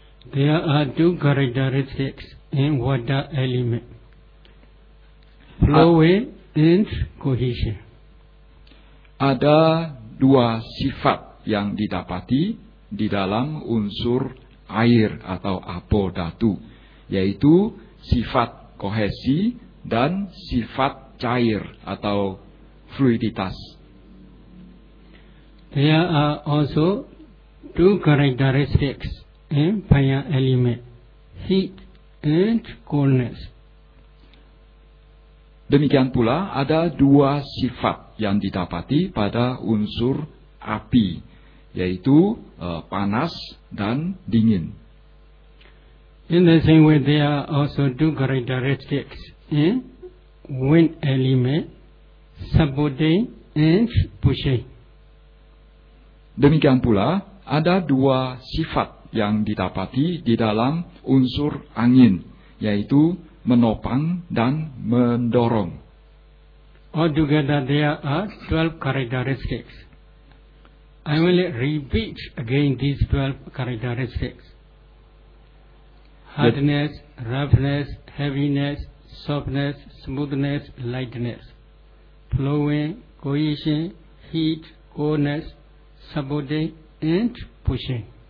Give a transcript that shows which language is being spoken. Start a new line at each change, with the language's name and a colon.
English: There are 2 characteristics in water element: flowing and cohesion.
Indonesian: Ada 2 sifat yang didapati di dalam unsur air atau apo dhatu, yaitu sifat kohesi dan sifat cair atau fluiditas.
English: There are also 2 characteristics in fire element: heat and coolness.
Indonesian: Demikian pula ada 2 sifat yang didapati pada unsur api, yaitu panas dan dingin.
English: In the same way, there are also 2 characteristics in wind element: supporting and pushing.
Indonesian: Demikian pula, ada 2 sifat yang didapati di dalam unsur angin, yaitu menopang dan mendorong.
English: Altogether, there are 12 characteristics. I will repeat again these 12 characteristics: hardness, roughness, heaviness, softness, smoothness, lightness, flowing, cohesion, heat, coldness, supporting, and pushing.